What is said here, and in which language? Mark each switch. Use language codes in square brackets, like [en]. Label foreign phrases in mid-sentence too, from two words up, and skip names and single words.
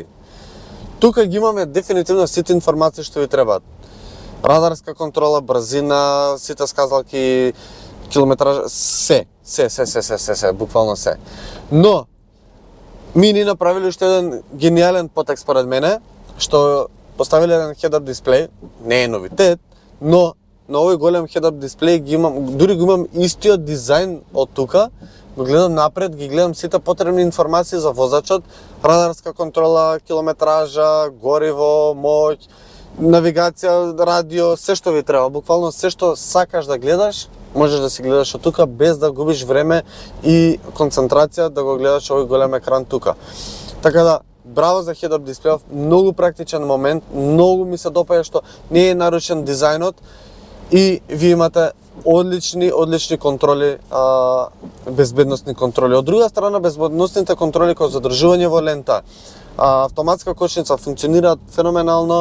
[mk] Тука ги имаме дефинитивно сите информации што ви требаат. Радарска контрола, брзина, сите сказалки, километража, се, буквално се. Но, ми ни направили уште еден гениален потек според мене, што поставили еден head-up дисплей, не е новитет, но на овој голем head-up дисплей ги имам, дури го имам истиот дизајн од тука, го гледам напред, ги гледам сите потребни информации за возачот, радарска контрола, километража, гориво, моќ, навигација, радио, се што ви треба, буквално се што сакаш да гледаш, можеш да си гледаш од тука без да губиш време и концентрација да го гледаш овој голем екран тука. Така да, браво за head-up дисплејов, многу практичен момент, многу ми се допаѓа што не е нарушен дизајнот и ви имате одлични контроли, безбедносни контроли. Од друга страна, безбедносните контроли кои задржување во лента, автоматска кочница функционираат феноменално.